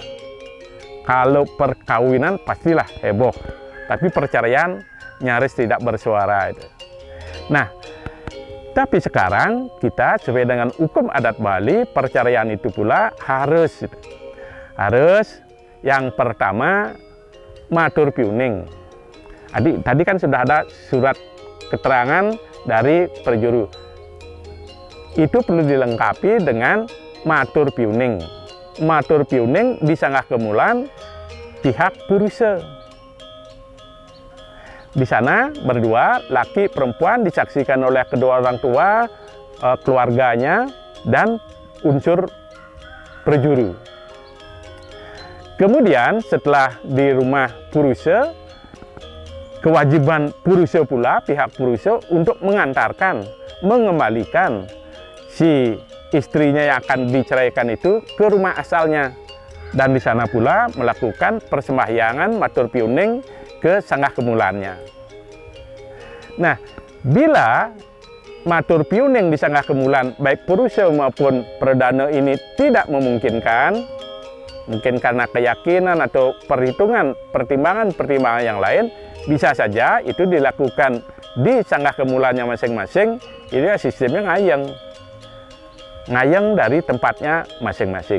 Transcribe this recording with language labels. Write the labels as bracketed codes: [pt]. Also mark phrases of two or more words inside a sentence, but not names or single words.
[id] Kalau perkawinan pastilah heboh, tapi perceraian nyaris tidak bersuara itu. Nah, tapi sekarang kita sesuai dengan hukum adat Bali, perceraian itu pula harus yang pertama [ban] matur piuning. [id] Tadi kan sudah ada surat keterangan dari perjuru. Itu perlu dilengkapi dengan [ban] matur piuning. Matur piuning [id] disanggah kemulan pihak purusa. Di sana berdua, laki perempuan, disaksikan oleh kedua orang tua, keluarganya, dan unsur perjuru. Kemudian setelah di rumah purusa, kewajiban purusa pula, pihak purusa untuk mengantarkan, mengembalikan si istrinya yang akan diceraikan itu ke rumah asalnya. Dan di sana pula melakukan persembahyangan [ban] matur piuning [id] ke [ban] sanggah kemulannya. [id] Nah, bila [ban] matur piuning [id] di [ban] sanggah kemulan [id] baik purusa maupun perdana ini tidak memungkinkan, mungkin karena keyakinan atau pertimbangan yang lain, bisa saja itu dilakukan di [ban] sanggah kemulannya [id] masing-masing. Ini sistemnya ngayeng dari tempatnya masing-masing.